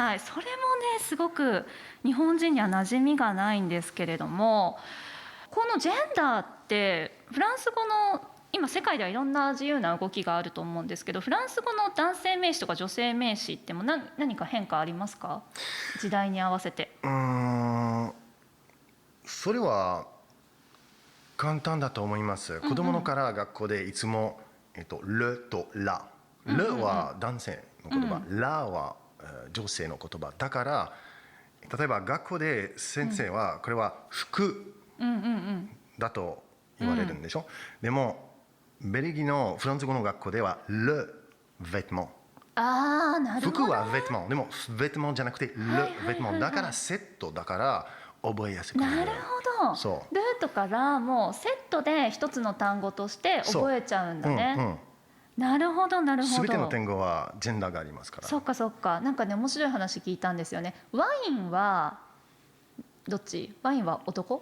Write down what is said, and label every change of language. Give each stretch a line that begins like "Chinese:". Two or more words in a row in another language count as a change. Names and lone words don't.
Japanese: はい、それもねすごく日本人には馴染みがないんですけれども、このジェンダーってフランス語の今世界ではいろんな自由な動きがあると思うんですけど、フランス語の男性名詞とか女性名詞っても何か変化ありますか？時代に合わせて。それは簡単だと思います。子供のから学校でいつも、le と la。le は男性の言葉、la は女性の言葉。だから例えば学校で先生はこれは服だと言われるんでしょ。でもベルギーのフランス語の学校では
French: le vêtement。
Japanese: なるほど。服は vêtement。でも vêtement じゃなくて
French: le vêtement。
Japanese: だからセットだから覚えやすくなる。なるほど。そう。ルーとかラもセットで一つの単語として覚えちゃうんだね。なるほどなるほど。すべての単語はジェンダーがありますから。そっかそっか。なんかね面白い話聞いたんですよね。ワインはどっち？ワインは男？